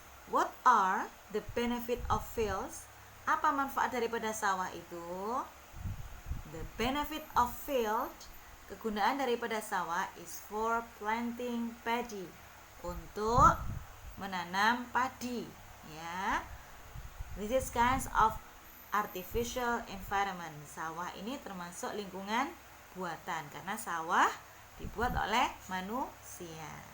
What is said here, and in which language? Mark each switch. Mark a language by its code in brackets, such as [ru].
[en] What are the benefit of fields? [id] Apa manfaat daripada sawah itu? [en] The benefit of field, [id] kegunaan daripada sawah [en] is for planting paddy, [id] untuk menanam padi ya. [en] This is kinds of artificial environment. [id] Sawah ini termasuk lingkungan buatan karena sawah dibuat oleh manusia.